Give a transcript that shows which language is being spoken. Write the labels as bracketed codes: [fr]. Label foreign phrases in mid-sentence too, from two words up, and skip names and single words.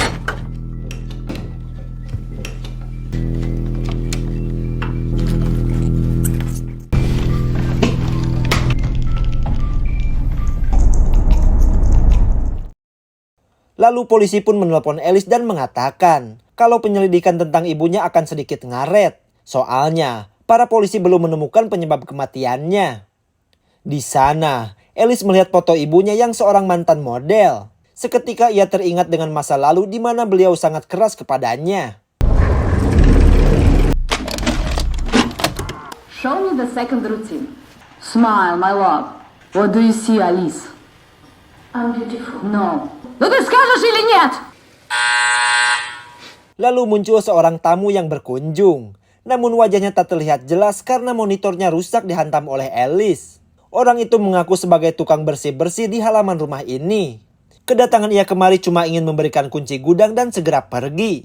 [id] Lalu polisi pun menelpon Alice dan mengatakan kalau penyelidikan tentang ibunya akan sedikit ngaret. Soalnya, para polisi belum menemukan penyebab kematiannya. Di sana, Alice melihat foto ibunya yang seorang mantan model. Seketika ia teringat dengan masa lalu di mana beliau sangat keras kepadanya. [en] Show me the second routine. Smile, my love. What do you see, Alice? I'm beautiful. No. [ru] Ну ты скажешь или нет? [id] Lalu muncul seorang tamu yang berkunjung. Namun wajahnya tak terlihat jelas karena monitornya rusak dihantam oleh Alice. Orang itu mengaku sebagai tukang bersih-bersih di halaman rumah ini. Kedatangan ia kemari cuma ingin memberikan kunci gudang dan segera pergi.